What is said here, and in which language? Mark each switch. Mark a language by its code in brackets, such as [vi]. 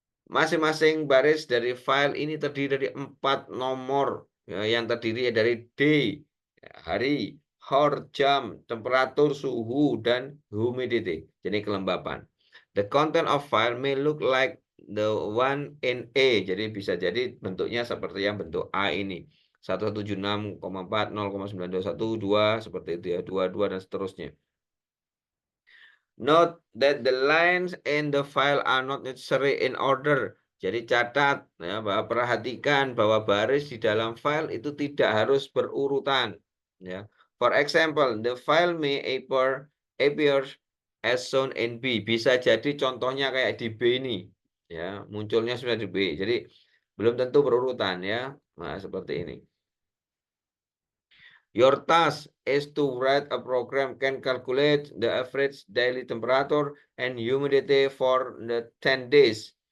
[id] Masing-masing baris dari file ini terdiri dari 4 nomor, ya, yang terdiri dari day, hari, hour, jam, temperatur, suhu, dan humidity, jadi kelembapan. [en] The content of file may look like the one in A, [id] jadi bisa jadi bentuknya seperti yang bentuk A ini. 176,4, 0,921, 2, seperti itu ya, 22, dan seterusnya. [en] Note that the lines in the file are not necessarily in order. [id] Jadi catat, ya, bahwa perhatikan bahwa baris di dalam file itu tidak harus berurutan. Ya. [en] For example, the file may appear as shown in B. [id] Bisa jadi contohnya kayak di B ini. Ya, munculnya sudah di B. Jadi belum tentu berurutan, ya. Nah, seperti ini. [en] Your task is to write a program can calculate the average daily temperature and humidity for the 10 days.